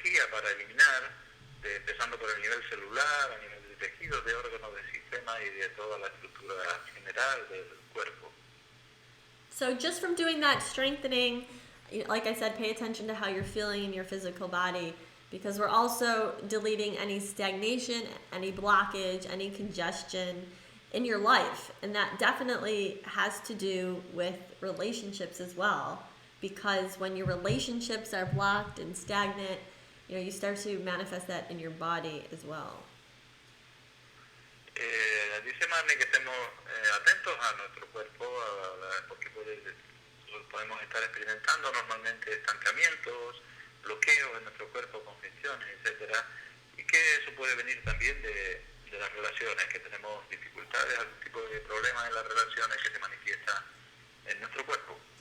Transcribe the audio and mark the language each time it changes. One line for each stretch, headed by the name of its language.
Spanish: para eliminar, empezando por el nivel celular, a nivel de tejidos, de órganos, de sistemas y de toda la estructura general del cuerpo.
English: So just from doing that strengthening, like I said, pay attention to how you're feeling in your physical body, because we're also deleting any stagnation, any blockage, any congestion in your life. And that definitely has to do with relationships as well, because when your relationships are blocked and stagnant, you start to manifest that in your body as well.
Spanish: Dice Marley que estemos atentos a nuestro cuerpo, porque podemos estar experimentando normalmente estancamientos, bloqueos en nuestro cuerpo, congestiones, etcétera, y que eso puede venir también de las relaciones, que tenemos dificultades, algún tipo de problemas en las relaciones que se manifiesta en nuestro cuerpo.